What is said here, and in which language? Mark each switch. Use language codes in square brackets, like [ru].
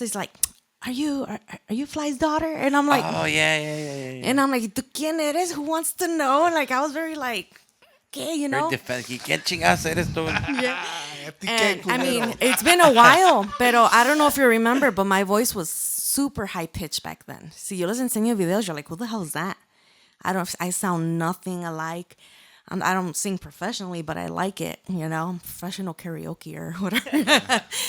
[en] He's like, are you Fly's daughter? And I'm like, Oh, yeah. and I'm like, [es] ¿tú quién eres? [en] Who wants to know? Like, I was very like, [es] ¿qué? [en] Very defensive. [es] ¿Quién chingados eres tú? [en] Yeah. And I mean, it's been a while, pero I don't know if you remember, but my voice was super high pitched back then. [es] Si yo les enseño videos, [en] you're like, who the hell is that? I sound nothing alike. I don't sing professionally, but I like it, professional karaoke or whatever.